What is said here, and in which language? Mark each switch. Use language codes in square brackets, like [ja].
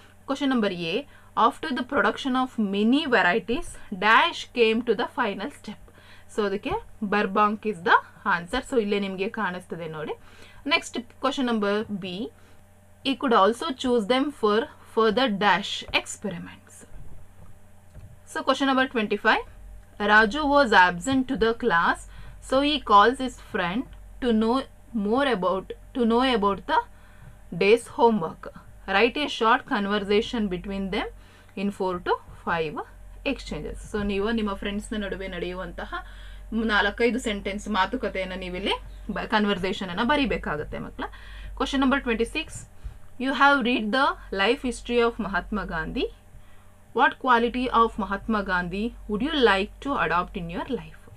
[en] Question number A, after the production of many varieties dash came to the final step. So ಅದಕ್ಕೆ Burbank is the answer. So [kn] ಇಲ್ಲೇ ನಿಮಗೆ ಕಾಣಿಸ್ತದೆ ನೋಡಿ. [en] Next question number B, he could also choose them for further dash experiments. So question number 25, Raju was absent to the class, so he calls his friend to know about the day's homework. Write a short conversation between them in 4 to 5 exchanges. [kn] So ನೀವು ನಿಮ್ಮ ಫ್ರೆಂಡ್ಸ್ನ ನಡುವೆ ನಡೆಯುವಂತಹ 4-5 sentence ಮಾತುಕತೆಯನ್ನು ನೀವಿಲ್ಲಿ ಕನ್ವರ್ಸೇಷನನ್ನು ಬರೀಬೇಕಾಗುತ್ತೆ ಮಕ್ಕಳ. [en] Question number 26, you have read the life history of Mahatma Gandhi. What quality of Mahatma Gandhi would you like to adapt in your life.